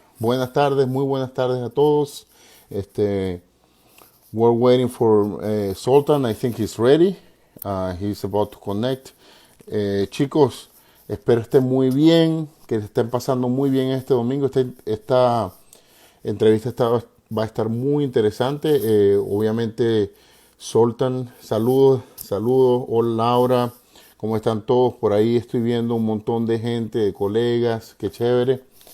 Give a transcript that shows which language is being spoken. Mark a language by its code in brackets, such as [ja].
[es] Buenas tardes, muy buenas tardes a todos. [en] We're waiting for Zoltan. I think he's ready. He's about to connect. [es] Chicos, espero estén muy bien, que estén pasando muy bien este domingo. Esta entrevista va a estar muy interesante. Obviamente, Zoltan, saludos, saludos. Hola Laura, ¿cómo están todos? Por ahí estoy viendo un montón de gente, de colegas, qué chévere.